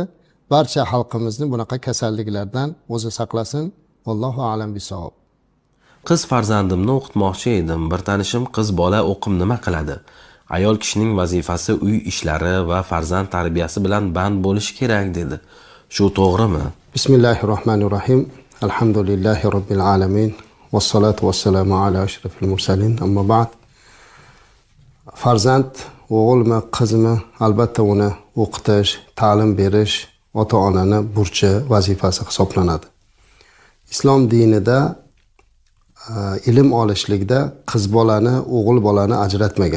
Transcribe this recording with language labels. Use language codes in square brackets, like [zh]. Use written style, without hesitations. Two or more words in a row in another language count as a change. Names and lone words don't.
[uz] Barcha xalqimizni bunaqa kasalliklardan o'zi saqlasin. [ar] والله أعلم بالصواب. [uz] Qiz farzandimni o'qitmoqchi edim. Bir tanishim qiz bola o'qim nima qiladi? Ayol kishining vazifasi uy ishlari va farzand tarbiyasi bilan band bo'lishi kerak dedi. Shu to'g'rimi? [ar] بسم الله الرحمن الرحيم. الحمد لله رب العالمين. والصلاة والسلام على أشرف المرسلين. أما بعد. [uz] Farzand o'g'ilmi, qizmi, albatta uni o'qitish, ta'lim berish ota-onani burchi, vazifasi hisoblanadi. Islom dinida ilm olishlikda qiz bolani, o'g'il bolani ajratmagan.